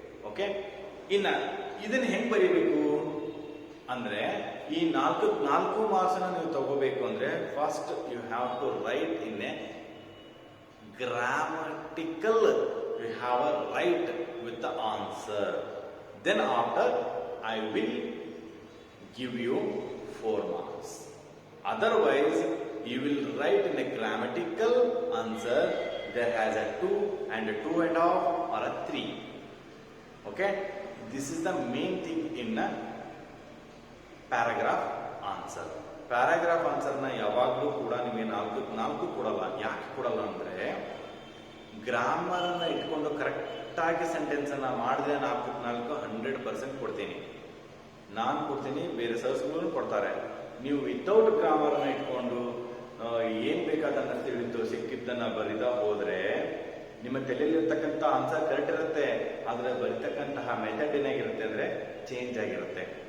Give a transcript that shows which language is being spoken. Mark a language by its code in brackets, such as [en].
[kn] Okay, ಇನ್ನ ಇದನ್ನ ಹೆಂಗ್ ಬರೀಬೇಕು ಅಂದ್ರೆ, ಈ 4 ಮಾರ್ಕ್ಸ್ ಅನ್ನ ನೀವು ತಗೋಬೇಕು ಅಂದ್ರೆ [en] First you have to write in a grammatical, you have a right with the answer. Then after I will give you 4 marks. Otherwise you will write in a grammatical answer that has a 2 and a 2.5 or a 3. Okay, this is the main thing in a paragraph answer. [kn] Paragraph ಆನ್ಸರ್ನ ಯಾವಾಗಲೂ ಕೂಡ ನಿಮಗೆ 4 ಕೊಡಲ್ಲ. ಯಾಕೆ ಕೊಡಲ್ಲ ಅಂದ್ರೆ, grammar ಅನ್ನ ಇಟ್ಕೊಂಡು correct ಆಗಿ ಸೆಂಟೆನ್ಸ್ ಅನ್ನ ಮಾಡಿದ್ರೆ 4 100% ಕೊಡ್ತೀನಿ. ನಾನು ಕೊಡ್ತೀನಿ, ಬೇರೆ ಸರ್ಸ್ಗಳು ಕೊಡ್ತಾರೆ. ನೀವು ವಿತೌಟ್ ಗ್ರಾಮರ್ ಅನ್ನ ಇಟ್ಕೊಂಡು ಏನ್ ಬೇಕಾದನ್ನ ತಿಳಿದು ಸಿಕ್ಕಿದ್ದನ್ನ ಬರಿದ ಹೋದ್ರೆ ನಿಮ್ಮ ತಲೆಯಲ್ಲಿರ್ತಕ್ಕಂಥ ಆನ್ಸರ್ ಕರೆಕ್ಟ್ ಇರುತ್ತೆ, ಆದ್ರೆ ಬರಿತಕ್ಕಂತಹ ಮೆಥಡ್ ಏನಾಗಿರುತ್ತೆ ಅಂದ್ರೆ ಚೇಂಜ್ ಆಗಿರುತ್ತೆ.